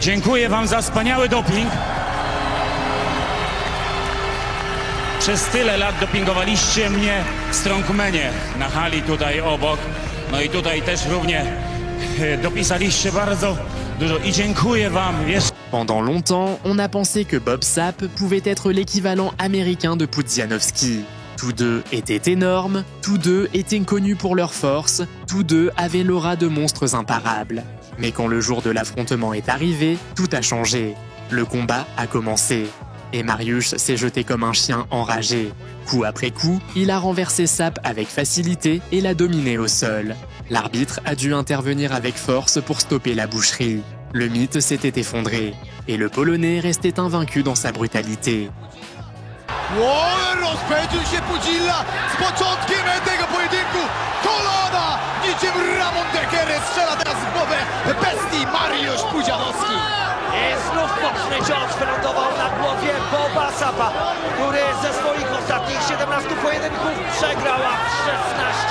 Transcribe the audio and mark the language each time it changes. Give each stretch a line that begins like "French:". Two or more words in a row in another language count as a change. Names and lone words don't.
Polish: Dziękuję wam za wspaniały doping. Przez tyle lat dopingowaliście mnie w Strongmanie na hali tutaj obok. No i tutaj też równie dopisaliście bardzo dużo i dziękuję wam jeszcze.
French: Pendant longtemps, on a pensé que Bob Sapp pouvait être l'équivalent américain de Pudzianowski. Tous deux étaient énormes, tous deux étaient connus pour leur force, tous deux avaient l'aura de monstres imparables. Mais quand le jour de l'affrontement est arrivé, tout a changé. Le combat a commencé. Et Mariusz s'est jeté comme un chien enragé. Coup après coup, il a renversé Sapp avec facilité et l'a dominé au sol. L'arbitre a dû intervenir avec force pour stopper la boucherie. Le mythe s'était effondré, et le Polonais restait invaincu dans sa brutalité.
Polish: Rozpędził się Pudzilla z początkiem tego pojedynku. Kolana niczym Ramon Decker strzela teraz w głowę bestii Mariusz Pudzianowski. I znów mocny cios wylądował na głowie Boba Sappa, który ze swoich ostatnich 17 pojedynków przegrał aż 16.